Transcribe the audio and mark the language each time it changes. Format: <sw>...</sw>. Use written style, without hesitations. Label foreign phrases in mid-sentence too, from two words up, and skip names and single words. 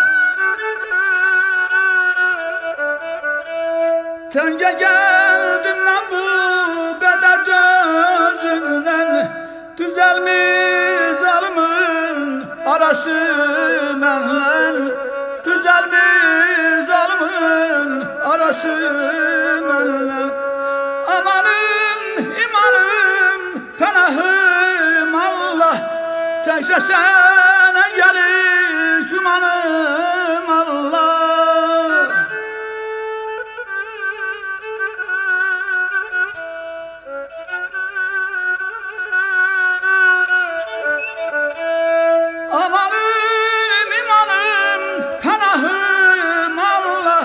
<tr>Tenge geldim ben bu kadar dözümden. Düzelmiş zalimin arası benle. Düzelmiş zalimin arası benle.</tr> <az>Amanım imanım pənahım Allah. Təkcə sənə gəlir gümanım Allah. Amanım imanım pənahım Allah.</az>